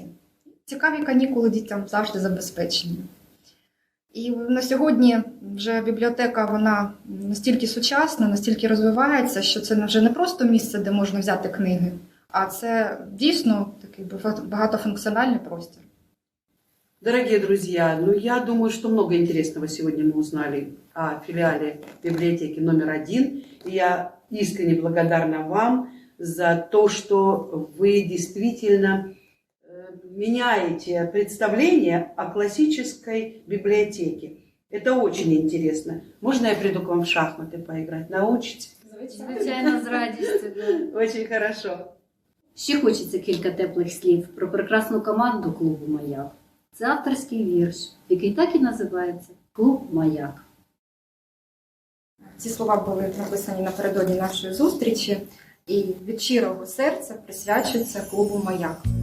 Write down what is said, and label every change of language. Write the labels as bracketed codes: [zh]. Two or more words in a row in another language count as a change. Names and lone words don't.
[uk] Цікаві канікули дітям завжди забезпечені. І на сьогодні вже бібліотека вона настільки сучасна, настільки розвивається, що це вже не просто місце, де можна взяти книги, а це дійсно такий багатофункціональний простір. [ru] Дорогие друзья, я думаю, что много интересного сегодня мы узнали о филиале библиотеки номер 1. И я искренне благодарна вам за то, что вы действительно меняете представление о классической библиотеке. Это очень интересно. Можно я приду к вам в шахматы поиграть? Научите? [uk] Звичайно, з радістю. [ru] Да. Очень хорошо. [uk] Ще хочеться кілька теплих слів про прекрасну команду клубу «Маяк». Це авторський вірш, який так і називається «Клуб Маяк». Ці слова були написані напередодні нашої зустрічі і від щирого серця присвячуються клубу «Маяк».